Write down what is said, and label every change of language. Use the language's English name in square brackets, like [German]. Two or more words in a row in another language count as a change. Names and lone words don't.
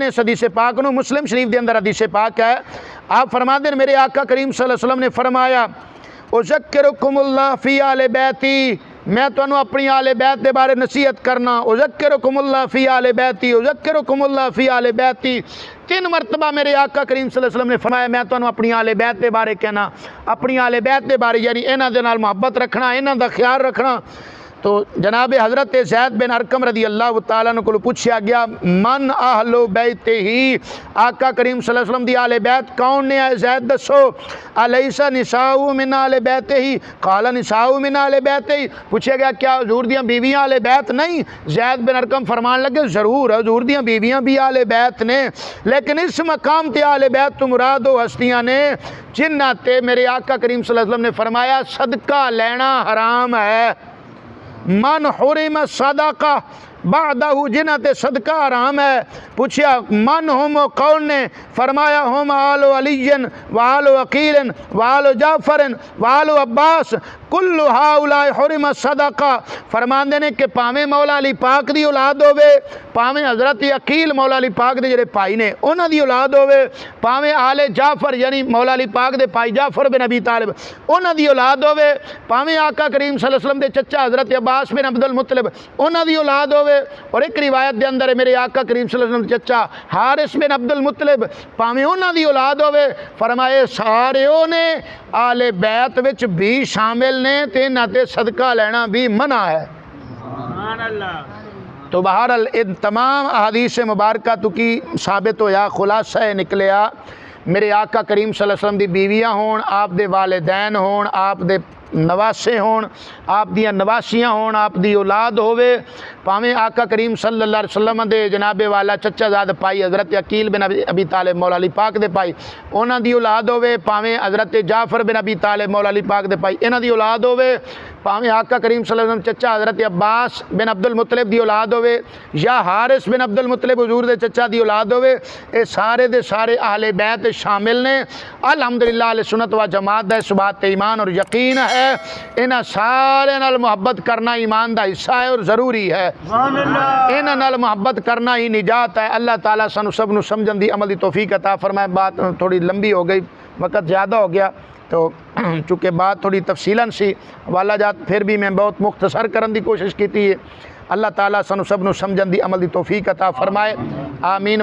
[Punjabi] اس حدیث پاک نو، مسلم شریف دے اندر حدیث پاک ہے، آپ فرماندے نے میرے آقا کریم [Arabic] صلی اللہ علیہ وسلم [Punjabi] نے فرمایا [Arabic] اذکرکم اللہ فی آل بیتی، [Punjabi] میں تو اپنی آل بیت دے بارے نصیحت کرنا، [Arabic] اذکرکم اللہ فی آل بیتی، اذکرکم اللہ فی آل بیتی، [Punjabi] 3 مرتبہ میرے آقا کریم [Arabic] صلی اللہ علیہ وسلم [Punjabi] نے فرمایا میں تو اپنی آل بیت دے بارے کہنا، اپنی آل بیت دے بارے یعنی انہاں دے نال محبت رکھنا، انہاں دا خیال رکھنا۔ تو جناب حضرت زید بن ارقم [Arabic] رضی اللہ تعالیٰ عنہ [Punjabi] کو پوچھا گیا [Arabic] من اہل بیت ہی، [Punjabi] آقا کریم [Arabic] صلی اللہ علیہ وسلم [Punjabi] دی اہل بیت کون نے ہے زید دسو، [Arabic] الیس نساء من اہل بیت ہی، قال نساء من اہل بیت ہی، [Punjabi] پوچھا گیا کیا حضور دیاں بیویاں اہل بیت نہیں؟ زید بن ارقم فرمان لگے ضرور حضور دیاں بیویاں بھی اہل بیت نے، لیکن اس مقام تے اہل بیت تو مراد وہ ہستیاں نے جنہاں تے میرے آقا کریم [Arabic] صلی اللہ علیہ وسلم [Punjabi] نے فرمایا صدقہ لینا حرام ہے، [Arabic] من حرم صدقہ بعدہ [Punjabi] جنہ تے صدقہ حرام ہے۔ پوچھا [Arabic] من ہم [Punjabi] کون نے؟ فرمایا [Arabic] ہم آل علی و آل عقیل و آل جعفر و آل عباس کل ہؤلاء حرم صدقہ، [Punjabi] فرماندے نے کہ پاویں مولا علی پاک دی اولاد ہوے، پاویں حضرت عقیل مولا علی پاک دے جڑے بھائی نے انہاں دی اولاد ہوے، پاویں آل جعفر یعنی مولا علی پاک دے بھائی جعفر بن ابی طالب انہاں دی اولاد ہوے، پاویں آقا کریم [Arabic] صلی اللہ علیہ وسلم [Punjabi] دے چچا حضرت عباس بن عبد المطلب انہاں دی اولاد ہوے، اور ایک روایت دے اندر ہے میرے آقا کریم [Arabic] صلی اللہ علیہ وسلم [Punjabi] دے چچا حارث بن عبد المطلب پاویں انہاں دی اولاد ہوے، فرمائے سارے نے آل بیت وچ بھی شامل نے تے انہاں تے صدقہ لینا بھی منع ہے۔ [Arabic] سبحان اللہ. [Punjabi] تو بہرحال ان تمام احادیث مبارکہ تو کی ثابت ہویا، خلاصہ نکلیا میرے آقا کریم [Arabic] صلی اللہ علیہ وسلم [Punjabi] دی بیویاں ہون، آپ دے والدین ہون، آپ دے نواسے ہون، آپ دیاں نواسیاں ہون، آپ دی اولاد ہووے، پاویں آقا کریم [Arabic] صلی اللہ علیہ وسلم [Punjabi] دے جناب والا چچا زاد پائی حضرت عقیل بن ابی طالب مولا علی پاک دے پائی انہاں دی اولاد ہووے، پاویں حضرت جعفر بن ابی طالب مولا علی پاک دے پائی انہاں دی اولاد ہووے، پاویں آقا کریم [Arabic] صلی اللہ علیہ وسلم [Punjabi] چچا حضرت عباس بن عبد المطلب دی اولاد ہووے یا حارث بن عبد المطلب حضور دے چچا دی اولاد ہووے، اے سارے دے سارے اہل بیت شامل نے۔ الحمدللہ اہل سنت و جماعت دا اس بات تے ایمان اور یقین ہے، انہاں سارے نال محبت کرنا ایمان دا حصہ ہے اور ضروری ہے، [Arabic] سبحان اللہ. [Punjabi] انہاں نال محبت کرنا ہی نجات ہے۔ اللہ تعالیٰ سانو سب نو سمجھن دی عمل دی توفیق عطا فرمائے۔ بات تھوڑی لمبی ہو گئی، وقت زیادہ ہو گیا، تو چونکہ بات تھوڑی تفصیلاً سی حوالہ جات پھر بھی میں بہت مختصر کرن دی کوشش کیتی ہے۔ اللہ تعالیٰ سانو سب نو سمجھن دی عمل دی توفیق عطا فرمائے۔